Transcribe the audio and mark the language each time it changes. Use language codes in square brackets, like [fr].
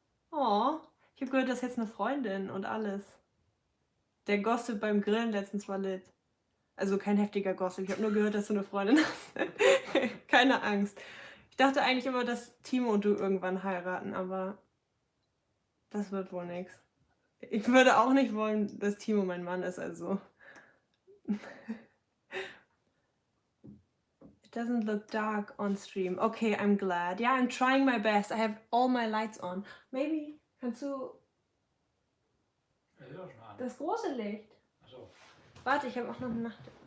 [de] Oh, ich habe gehört, das ist jetzt eine Freundin und alles. Der Gossip beim Grillen letztens war lit. Also kein heftiger Gossip. Ich habe nur gehört, dass du eine Freundin hast. Keine Angst. Ich dachte eigentlich immer, dass Timo und du irgendwann heiraten, aber das wird wohl nichts. Ich würde auch nicht wollen, dass Timo mein Mann ist, also. [en] It doesn't look dark on stream. Okay, I'm glad. Yeah, I'm trying my best. I have all my lights on. Maybe, [de] kannst du das große Licht? Ach so. Warte, ich habe auch noch eine Nacht.